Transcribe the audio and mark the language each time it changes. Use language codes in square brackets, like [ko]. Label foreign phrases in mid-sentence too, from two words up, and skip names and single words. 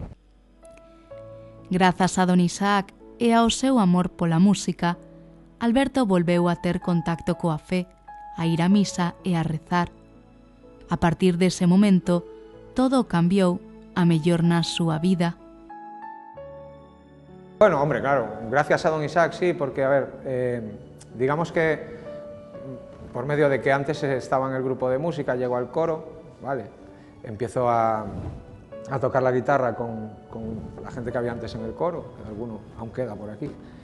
[gl] Grazas a don Isaac e ao seu amor pola música, Alberto volveu a ter contacto coa fe, a ir a misa e a rezar. A partir dese momento, todo cambiou a mellor na súa vida. [es] Bueno, hombre, claro, gracias a don Isaac sí, porque, a ver, digamos que por medio de que antes estaba en el grupo de música, llego al coro, ¿vale? Empiezo a tocar la guitarra con la gente que había antes en el coro, alguno aún queda por aquí.